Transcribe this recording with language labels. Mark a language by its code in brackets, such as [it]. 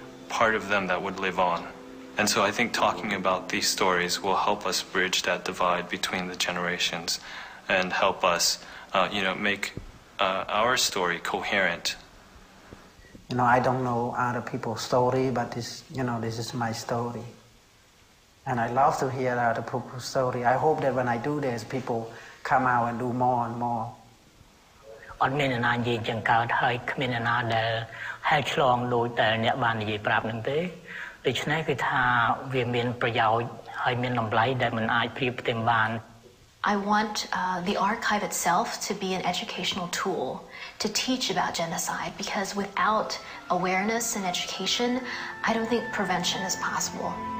[en] part of them that would live on. And so I think talking about these stories will help us bridge that divide between the generations and help us, make our story coherent. I don't know other people's story, but this is my story. And I love to hear other people's story. I hope that when I do this, people come out and do more and more. [km] អត់មានណានិយាយចឹងកើតហើយគ្មានណាដែលហែកឆ្លងដោយតែអ្នកបាននិយាយប្រាប់នឹងទេដូច្នេះគឺថាវាមានប្រយោជន៍ហើយមានតម្លៃដែលមិនអាចប្រៀបផ្ទឹមបាន [en] I want the archive itself to be an educational tool to teach about genocide, because without awareness and education, I don't think prevention is possible.